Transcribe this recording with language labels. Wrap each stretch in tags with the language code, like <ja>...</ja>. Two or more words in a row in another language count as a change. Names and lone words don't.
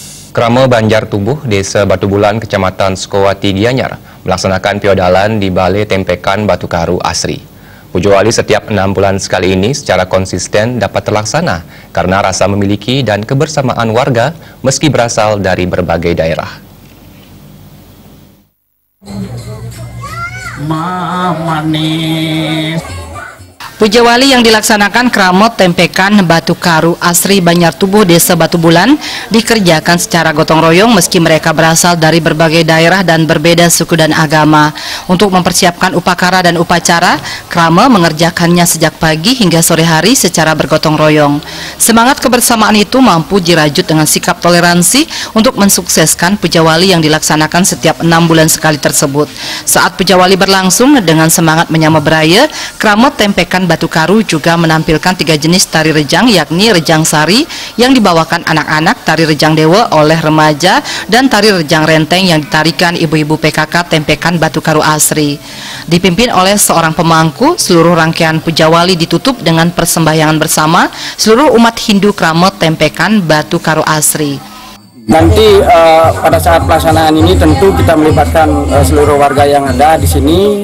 <id>Krama Banjar Tubuh, Desa Batu Bulan, Kecamatan Sukowati, Gianyar, melaksanakan piodalan di Balai Tempekan Batu Karu Asri. Pujo Wali setiap 6 bulan sekali ini secara konsisten dapat terlaksana karena rasa memiliki dan kebersamaan warga meski berasal dari berbagai daerah. Puja Wali yang dilaksanakan Kramot Tempekan Batu Karu Asri Banjar Tubuh Desa Batu Bulan dikerjakan secara gotong royong meski mereka berasal dari berbagai daerah dan berbeda suku dan agama. Untuk mempersiapkan upacara dan upacara, Krama mengerjakannya sejak pagi hingga sore hari secara bergotong royong. Semangat kebersamaan itu mampu dirajut dengan sikap toleransi untuk mensukseskan Puja Wali yang dilaksanakan setiap 6 bulan sekali tersebut. Saat Puja Wali berlangsung dengan semangat menyambut beraya, Kramot Tempekan Batu Karu juga menampilkan 3 jenis tari rejang, yakni rejang sari yang dibawakan anak-anak, tari rejang dewa oleh remaja, dan tari rejang renteng yang ditarikan ibu-ibu PKK Tempekan Batu Karu Asri. Dipimpin oleh seorang pemangku, seluruh rangkaian Puja Wali ditutup dengan persembahyangan bersama seluruh umat Hindu Kramot Tempekan Batu Karu Asri. Nanti pada saat pelaksanaan ini tentu kita melibatkan seluruh warga yang ada di sini.</id>